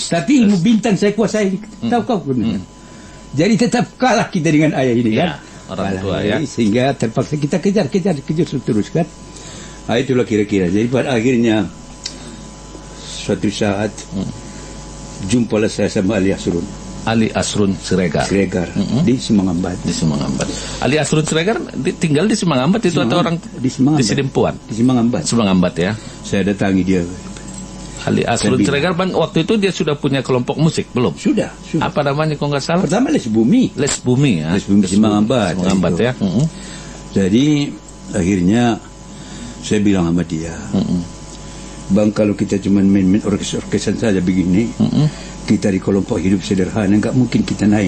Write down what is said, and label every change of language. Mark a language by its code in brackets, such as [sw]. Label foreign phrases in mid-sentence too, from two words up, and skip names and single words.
[id] Tapi ilmu bintang saya kuasai. Tahu kau kan? Jadi tetap kalah kita dengan ayah ini kan. Orang tua ya. Sehingga terpaksa kita kejar terus kan. Itulah kira-kira. Jadi pada akhirnya suatu saat jumpalah saya sama Ali Asrun. Ali Asrun Siregar. Siregar di Semangambat. Di Semangambat. Ali Asrun Siregar tinggal di Semangambat itu atau orang di Semangambat. Di Sidempuan? Di Semangambat. Semangambat ya. Saya datangi dia. Ali Asrun Siregar, Bang, waktu itu dia sudah punya kelompok musik belum? Sudah. Apa namanya kalau nggak salah? Pertama Les Bumi. Les Bumi ya. Les Bumi Semangambat. Semangambat ya. Jadi akhirnya saya bilang sama dia, Bang, kalau kita cuma main-main orkes-orkesan saja begini, kita di kelompok hidup sederhana nggak mungkin kita naik.